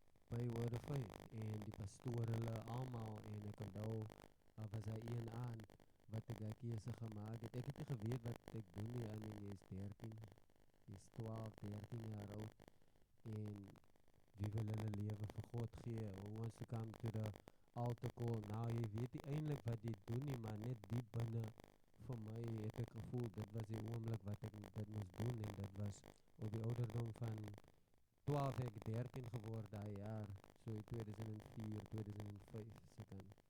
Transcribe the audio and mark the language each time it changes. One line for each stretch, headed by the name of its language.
Afrikaans: by Word of Faith en die pastoor hulle almal en ek onthou was hy een aan wat ek 'n keuse gemaak het. Ek het nie geweet wat ek doen nie.
English: I mean,
Afrikaans: jy is 13, jy is 12, 13 jaar oud en wie wil hulle lewe vir God gee?
English: Who wants to come to the altar call?
Afrikaans: Nou, jy weet nie eintlik wat jy doen nie, maar net diep binne vir my het ek gevoel, dit was die oomblik wat ek dit moes doen en dit was op die ouderdom van 12 ek 13 geword daai jaar, so in 2004, 2005 se kan.